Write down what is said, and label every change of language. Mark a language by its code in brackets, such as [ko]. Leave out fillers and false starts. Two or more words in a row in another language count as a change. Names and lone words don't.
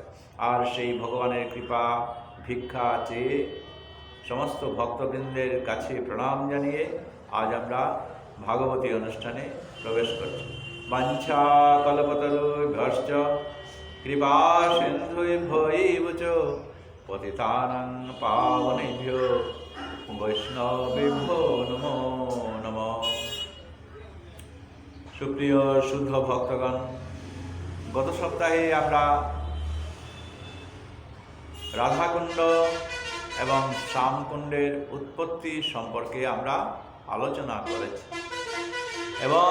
[bn] আর সেই ভগবানের কৃপা ভিক্ষা চেয়ে সমস্ত ভক্তবৃন্দের কাছে প্রণাম জানিয়ে আজ আমরা ভাগবতী অনুষ্ঠানে প্রবেশ করছি। [sa] বাঞ্ছাকল্পতরুভ্যশ্চ কৃপা সিন্ধুভ্যৈব চ পতিতানাং পাবনেভ্যো বৈষ্ণবেভ্যো নমো নমঃ। [bn] সুপ্রিয় শুদ্ধ ভক্তগণ, গত সপ্তাহে আমরা রাধাকুণ্ড এবং শ্যামকুণ্ডের উৎপত্তি সম্পর্কে আমরা আলোচনা করেছি এবং